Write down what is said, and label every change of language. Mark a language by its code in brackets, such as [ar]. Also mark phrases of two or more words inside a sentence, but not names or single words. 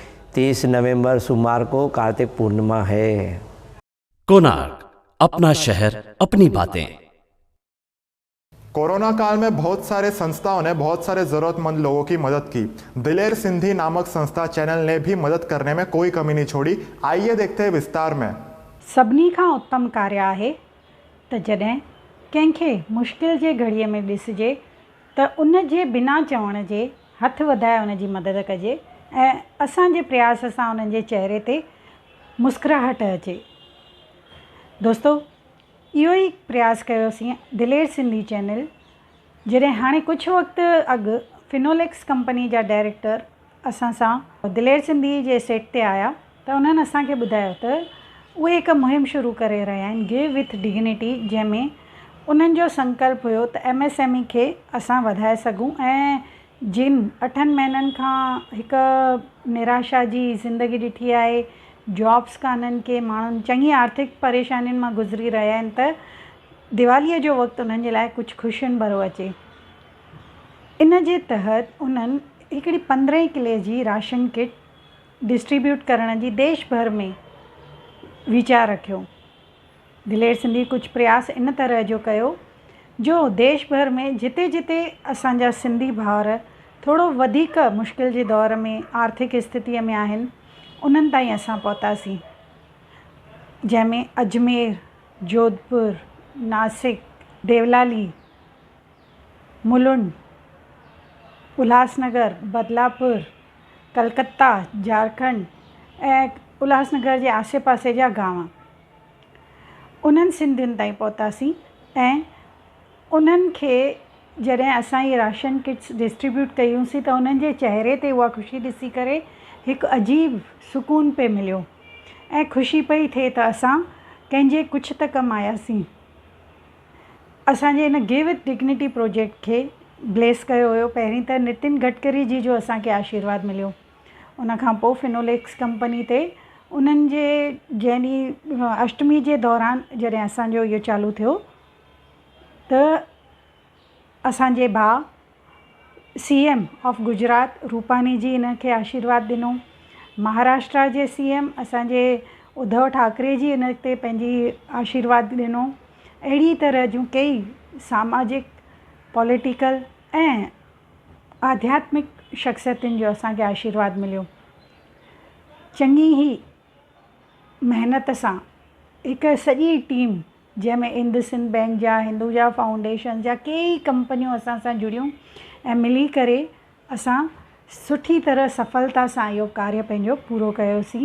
[hi] 30 नवंबर सोमवार को कार्तिक पूर्णिमा है। कोणार्क, अपना शहर अपनी बातें। कोरोना काल में बहुत सारे संस्थाओं ने बहुत सारे ज़रूरतमंद लोगों की मदद की। दिलेर सिंधी नामक संस्था चैनल ने भी मदद करने में कोई कमी नहीं छोड़ी। आइए देखते हैं विस्तार में। [sd] सभिनी खां उत्तम कार्य आहे त जॾहिं कंहिंखे मुश्किल जे घड़ीअ में ॾिसिजे त उन जे बिना चवण जे हथ वधाए उन जी मदद कजे ऐं असांजे प्रयास सां उन्हनि जे चेहरे ते मुस्कुराहट अचे। दोस्तो, इहो ई प्रयास कयोसीं दिलेर सिंधी चैनल। जॾहिं हाणे कुझु वक़्तु अॻु फिनोलेक्स कंपनी जा डायरेक्टर असां सां दिलेर सिंधी जे सेट ते आया त उन्हनि असांखे ॿुधायो त उहे हिकु मुहिम शुरू करे रहिया आहिनि, [en] give with dignity, [sd] जंहिंमें उन्हनि जो संकल्प हुयो त MSME खे असां वधाए सघूं ऐं जिन 8 महीननि खां हिकु निराशा जी ज़िंदगी ॾिठी आहे, जॉब्स कान्हनि के, माण्हुनि चङी आर्थिक परेशानियुनि मां गुज़री रहिया आहिनि, त दिवालीअ जो वक़्तु उन्हनि जे लाइ कुझु ख़ुशियुनि भरो अचे। इन जे तहत उन्हनि हिकिड़ी 15 किले जी [en] ration kit distribute [sd] करण जी देश भर में वीचार रखियो। दिलेर सिंधी कुझु प्रयास इन तरह जो कयो जो देश भर में जिते जिते असांजा सिंधी भाउर थोरो वधीक मुश्किल जे दौर में आर्थिक स्थितीअ में आहिनि, उन्हनि ताईं असां पहुतासीं, जंहिंमें अजमेर, जोधपुर, नासिक, देवलाली, मुलुंड, उल्हासनगर, बदलापुर, कलकत्ता, झारखंड ऐं उल्हासनगर जे आसे पासे जा गांव, उन्हनि सिंधियुनि ताईं पहुतासीं ऐं उन्हनि खे जॾहिं असां इहे [en] ration kits distribute [sd] कयूंसीं त उन्हनि जे चहिरे ते उहा ख़ुशी ॾिसी करे हिकु अजीब सुकून पे मिलियो ऐं ख़ुशी पई थिए त असां कंहिंजे कुझु त कमु आयासीं। असांजे हिन [en] give with dignity project [sd] खे ब्लेस कयो हुयो पहिरीं त नितिन गडकरी जी जो असांखे आशीर्वाद मिलियो, उनखां पोइ फिनोलेक्स कंपनी ते उन्हनि जे जंहिं ॾींहुं अष्टमी जे दौरान जॾहिं असांजो इहो चालू थियो त असांजे भाउ [en] CM of Gujarat [sd] रूपानी जी हिन खे आशीर्वाद ॾिनो, महाराष्ट्र जे CM असांजे उद्धव ठाकरे जी हिन ते पंहिंजी आशीर्वाद ॾिनो। अहिड़ी तरह जूं कई सामाजिक, पॉलिटिकल ऐं आध्यात्मिक शख़्सियतुनि जो असांखे आशीर्वाद मिलियो। चङी ई महिनत सां हिकु सॼी टीम जंहिंमें इंडसिंड बैंक जा, हिंदुजा फाउंडेशन जा कई कंपनियूं असां सां जुड़ियूं ऐं मिली करे असां सुठी तरह सफलता सां इहो कार्य पंहिंजो पूरो कयोसीं।